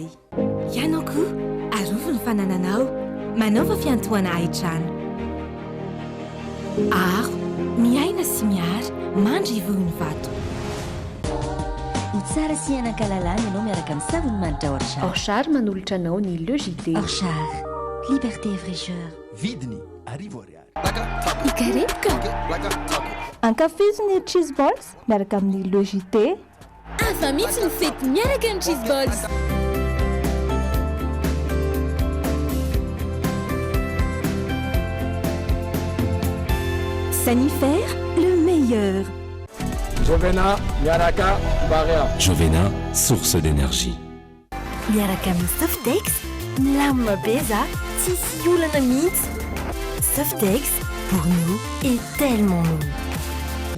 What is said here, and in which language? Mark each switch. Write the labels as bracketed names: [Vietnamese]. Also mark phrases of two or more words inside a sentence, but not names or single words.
[Malagasy] Ianao koa arovo ny fanananao. Manaova fiantohana haitrano. Aro, miaina sy miary, mandry vohony vato. Ho tsara sy hianan-kalalana ianao miaraka amin'ny savony manitra Orchard. Orchard manolotra anao ny Le JD. [French] Orchard, liberté et fraîcheur. [Malagasy] Vidiny arivo ariary. Ikarepoka. Ankafiziny [English] cheese balls [Malagasy] miaraka amin'ny Le JD. Afa mihitsy ny fety miaraka ny [English] cheese balls. [French] Sanifère, le meilleur. [Malagasy] Jovena, miaraka, Barea. [French] Jovena, source d'énergie. [Malagasy] Miaraka amin'ny Softex, milamina be za, tsy misy olana mihitsy. [French] Softex, pour nous, est tellement nous.